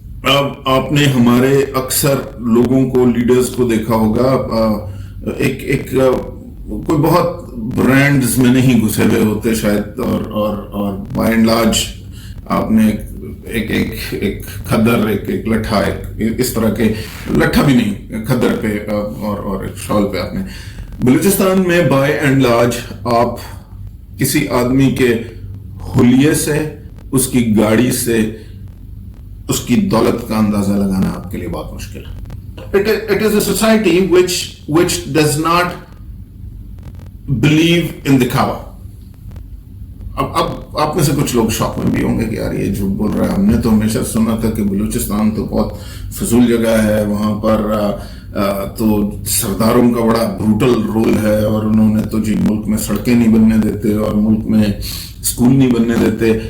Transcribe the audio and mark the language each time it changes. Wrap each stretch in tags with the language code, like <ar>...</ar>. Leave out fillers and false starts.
<ur>اب آپ نے ہمارے اکثر لوگوں کو، لیڈرز کو دیکھا ہوگا، ایک کوئی بہت برانڈز میں نہیں گھسے ہوئے ہوتے شاید، اور بائی اینڈ لارج آپ نے ایک کھدر، ایک لٹھا، اس طرح کے لٹھا بھی نہیں، کھدر پہ اور ایک شال پہ آپ نے. بلوچستان میں بائی اینڈ لارج آپ کسی آدمی کے حلیے سے، اس کی گاڑی سے، اس کی دولت کا اندازہ لگانا آپ کے لیے بہت مشکل ہے.</ur> <en>It is a society which does not believe in دکھاوا.</en> <ur>اب آپ میں سے کچھ لوگ شوق میں بھی ہوں گے کہ یار یہ جو بول رہا ہے، ہم نے تو ہمیشہ سنا تھا کہ بلوچستان تو بہت فضول جگہ ہے، وہاں پر تو سرداروں کا بڑا بروٹل رول ہے، اور انہوں نے تو جی ملک میں سڑکیں نہیں بننے دیتے اور ملک میں اسکول نہیں بننے دیتے.</ur>